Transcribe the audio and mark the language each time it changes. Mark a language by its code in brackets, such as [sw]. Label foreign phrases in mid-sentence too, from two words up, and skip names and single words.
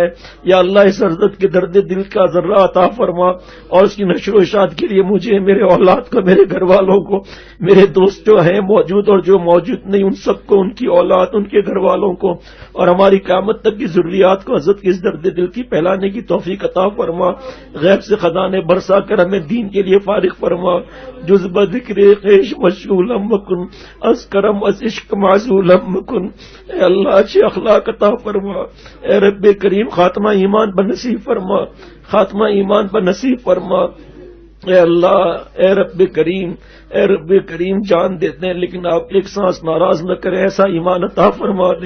[ur] یا اللہ اس حضرت کے درد دل کا ذرہ عطا فرما اور اس کی نشر و اشاعت کے لیے مجھے میرے اولاد ذریات کو، میرے گھر والوں کو، میرے دوست جو ہیں موجود اور جو موجود نہیں ان سب کو، ان کی اولاد، ان کے گھر والوں کو، اور ہماری قیامت تک کی ضروریات کو حضرت کی اس درد دل کی پھیلانے کی توفیق عطا فرما. غیب سے خزانے برسا کر ہمیں دین کے لیے فارغ فرما. [fa] جزب ذکر خیش مشغولم مکن، از کرم از عشق معزولم مکن. [ur] اے اللہ اچھے اخلاق عطا فرما. اے رب کریم خاتمہ ایمان پر نصیب فرما، خاتمہ ایمان پر نصیب فرما. اے اللہ، اے رب کریم، اے رب کریم، جان دیتے ہیں لیکن آپ ایک سانس ناراض نہ کریں، ایسا ایمان عطا فرما دیں.